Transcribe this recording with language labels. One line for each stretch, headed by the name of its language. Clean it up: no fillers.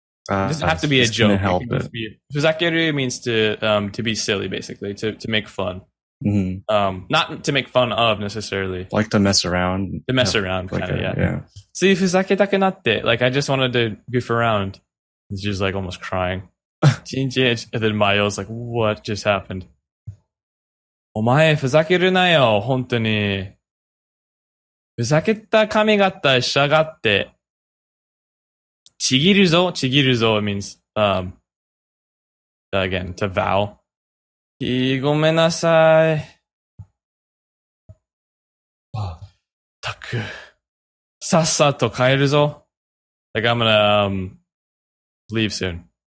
English: It doesn't have to be a joke. Fusakeru means to be silly, basically, to make fun. Not to make fun of necessarily. Like to mess around. To mess around, kind of, yeah.
Japanese: See, fuzaketaku natte.
English: Like, I just wanted to goof around. And she's like almost crying. And then Mayo's like, what just happened?
Japanese: お前ふざけるなよ、本当に。ふざけた髪型しやがって。ちぎるぞ
English: means, again, to vow.
Japanese: ごめんなさい。さっさと帰るぞ.
English: Like, I'm gonna leave soon.